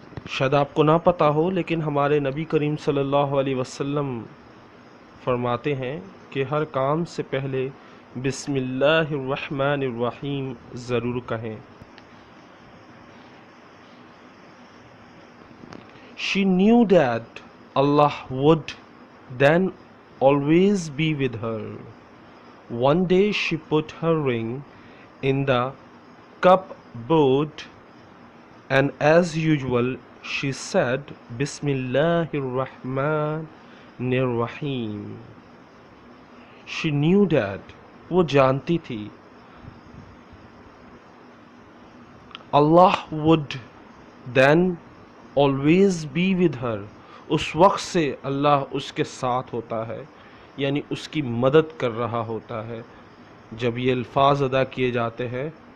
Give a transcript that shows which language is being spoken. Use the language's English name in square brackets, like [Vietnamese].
[Urdu] شاید آپ کو نہ پتا ہو لیکن ہمارے نبی کریم صلی اللہ علیہ وسلم فرماتے ہیں کہ ہر کام سے پہلے بسم اللہ الرحمن الرحیم ضرور کہیں۔ [English] She knew that Allah would then always be with her. One day she put her ring in the cupboard, and as usual she said Bismillahir Rahmanir Rahim. She knew that، [Urdu] وہ جانتی تھی، [English] Allah would then always be with her، [Urdu] اس وقت سے اللہ اس کے ساتھ ہوتا ہے، یعنی اس کی مدد کر رہا ہوتا ہے۔ جب یہ الفاظ ادا کیے جاتے ہیں